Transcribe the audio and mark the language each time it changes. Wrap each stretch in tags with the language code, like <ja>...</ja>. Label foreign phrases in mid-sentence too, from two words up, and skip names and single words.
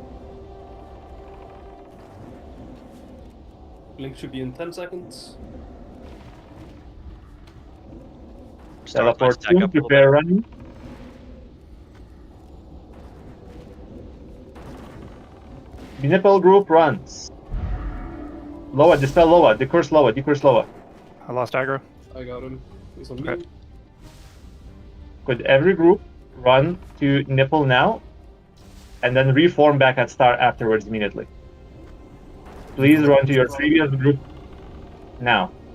<en>Link should be in 10 seconds. Teleport soon, prepare running. The nipple group runs. Loa, dispel Loa, decurse Loa, decurse Loa. I lost aggro. I got him. He's on Okay. me. Could every group run to nipple now, and then reform back at star afterwards immediately? Please run to your previous group now.</en>